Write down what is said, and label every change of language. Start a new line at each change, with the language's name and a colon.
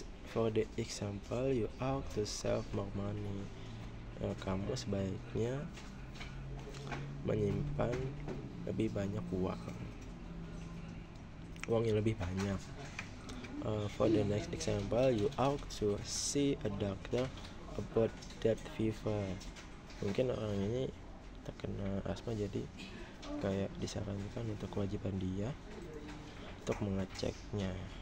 English: For the example, you ought to save more money.
Indonesian: Kamu sebaiknya menyimpan lebih banyak uang yang lebih banyak.
English: For the next example, you ought to see a doctor about that fever.
Indonesian: Mungkin orang ini terkena asma, jadi kayak disarankan untuk kewajiban dia untuk mengeceknya.